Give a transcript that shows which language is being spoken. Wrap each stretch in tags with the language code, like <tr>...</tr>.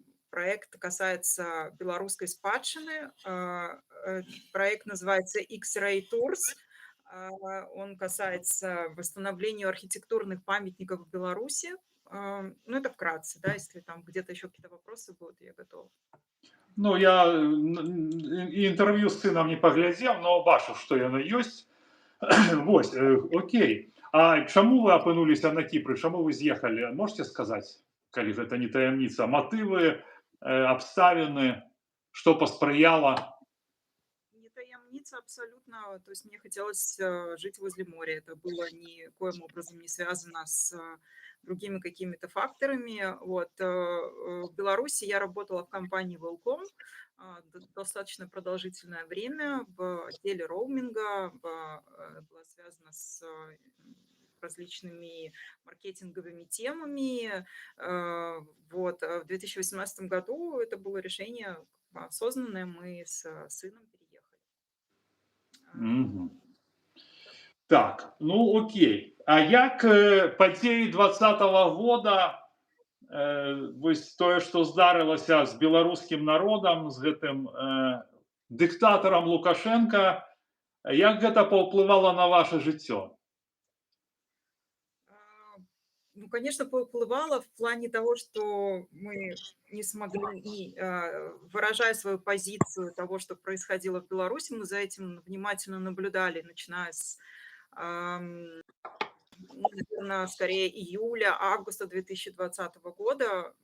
<ru>Проект касается белорусской спадщины. Проект называется X-Ray Tours. Он касается восстановления архитектурных памятников в Беларуси. Ну, это вкратце, да, если там где-то еще какие-то вопросы будут, я готова.</ru> <be>Ну, я інтерв'ю з сином не паглядзеў, но бачу, што яно ёсць. Вось, окей. А чаму вы апынуліся на Кіпры? Чаму вы з'ехалі? Можете сказаць, калі гэта не таямніца, матывы, абставіны, што паспрыяла?</be> <ru>Не таямница абсолютно. То есть мне хотелось жить возле моря. Это было никоим образом не связано с другими какими-то факторами. Вот. В Беларуси я работала в компании Welcome достаточно продолжительное время в отделе роуминга, была связана с различными маркетинговыми темами. Вот. В 2018 году это было решение осознанное, мы с сыном переехали.</ru> <be>Мгм. Так, ну окей. А як падзеі 2020 года, вось тое, што здарылася з беларускім народам, з гэтым дыктатарам Лукашенко, як гэта паўплывала на ваше жыццё?</be> <ru>Ну, конечно, повпливало в плане того, что мы не смогли, выражая свою позицию того, что происходило в Беларуси, мы за этим внимательно наблюдали, начиная с, наверное, скорее июля-августа 2020 года.</ru>